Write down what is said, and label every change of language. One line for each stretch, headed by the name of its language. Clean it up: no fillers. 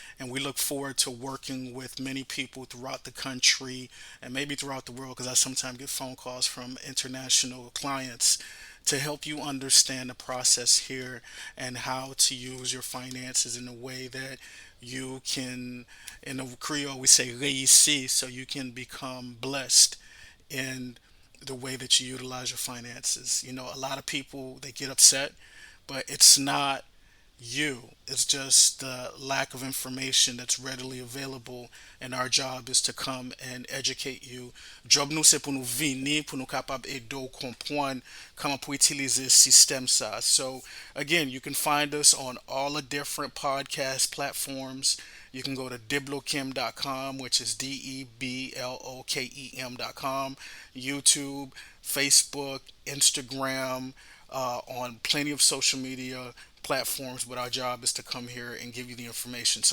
English: And we look forward to working with many people throughout the country and maybe throughout the world, because I sometimes get phone calls from international clients to help you understand the process here and how to use your finances in a way that you can, in the Creole we say réussir, so you can become blessed in the way that you utilize your finances. A lot of people, they get upset, but it's not you. It's just the lack of information that's readily available, and our job is to come and educate you.
Haitian Creole: Job nous c'est pour nous venir, pour nous capable aider comprendre comment pour utiliser système ça.
English: So again, you can find us on all the different podcast platforms. You can go to deblokem.com, which is deblokem.com, YouTube, Facebook, Instagram, on plenty of social media platforms, but our job is to come here and give you the information.